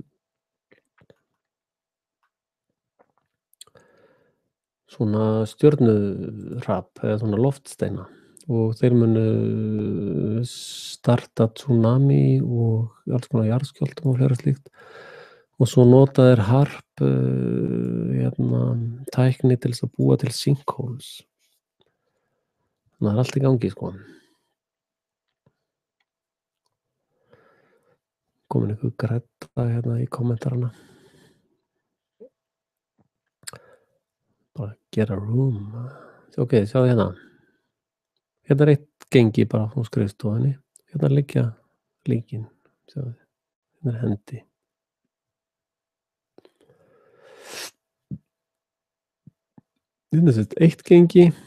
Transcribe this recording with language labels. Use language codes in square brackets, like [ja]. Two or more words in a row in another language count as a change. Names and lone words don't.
[is] svona stjörnuhrap eða svona loftsteina, og þeir munu starta tsunami og alls konar jarðskjálftum og fleira slíkt, og svo nota þeir harp tækni til þess að búa til sinkholes. Það er allt í gangi, sko. Komin ykkur Greta hérna í kommentarana. [en] Bara get a room. [is] Ok, sjáðu hérna. Hérna er eitt gengi bara á skrifstofunni. Hérna liggja líkin. Sjáðu. Hérna er hendi. Hérna er eitt gengi.